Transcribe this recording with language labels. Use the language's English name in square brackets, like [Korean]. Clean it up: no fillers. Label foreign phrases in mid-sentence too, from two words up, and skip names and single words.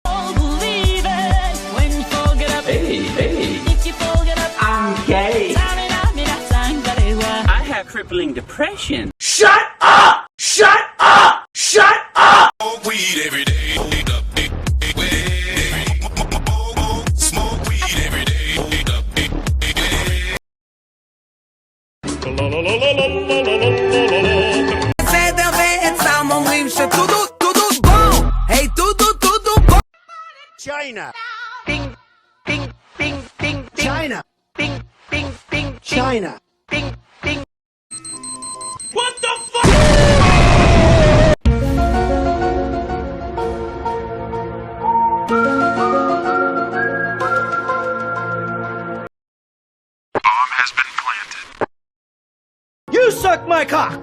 [English] I'm gay. I have crippling depression. Shut up! Shut up! Shut up! Smoke weed every day. Smoke weed every day. [Portuguese] Você também está num limpo, tudo bom. Hey, tudo bom. [English] China. Bing, bing, bing, bing, bing. China. Bing, bing, bing, China. Bing, bing. What the fuck? You suck my cock.